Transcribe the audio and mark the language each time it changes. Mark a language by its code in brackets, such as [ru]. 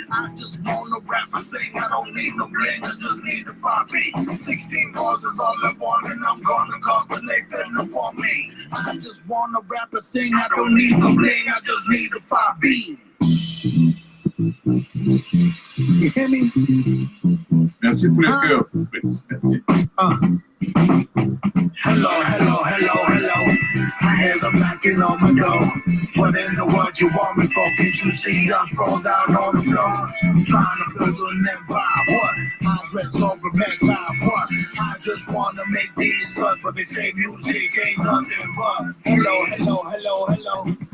[en] I just wanna rap and sing, I don't need no bling, I just need a 5 beat. 16 bars is all I want, and I'm gonna call and they finna for me. I just wanna rap and sing, I don't need no bling, I just need a 5 beat. You hear me? [fr] Merci pour les cœurs, Fritz. Merci. [en] Hello, hello, hello, hello. I I hear them knocking on my door. What in the world you want me for? Can't you see I'm sprawled out on the floor? Trying to build an empire, what? Eyes red over bedtime, what? I just wanna make these cuts, but they say music ain't nothing but hello, hello, hello, hello.